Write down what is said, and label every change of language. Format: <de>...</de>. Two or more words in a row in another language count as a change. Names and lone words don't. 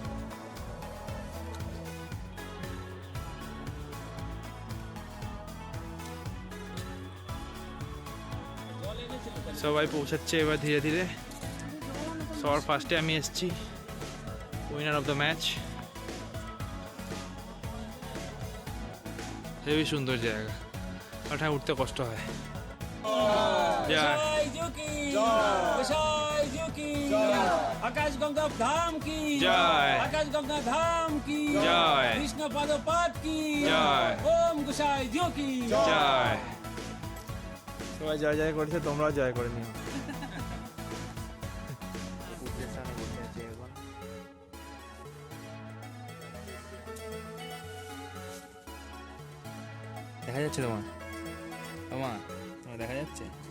<bn>সবাই পৌঁছাচ্ছে এবার ধীরে ধীরে। সবার ফার্স্টে আমি এসেছি,</bn> <en>winner of the match.</en> <bn>হেবি সুন্দর জায়গা, ওটা উঠতে কষ্ট হয়।</bn> <hi>आकाशगंगा धाम की जय। आकाशगंगा धाम की जय। कृष्ण पादोपाद की जय। ओम गोसाई जियो की</hi> <bn>জয়। সবাই জয় জয় করেছে, তোমরাও জয় করে নিও। দেখা যাচ্ছে তোমার তোমার তোমার দেখা যাচ্ছে?</bn>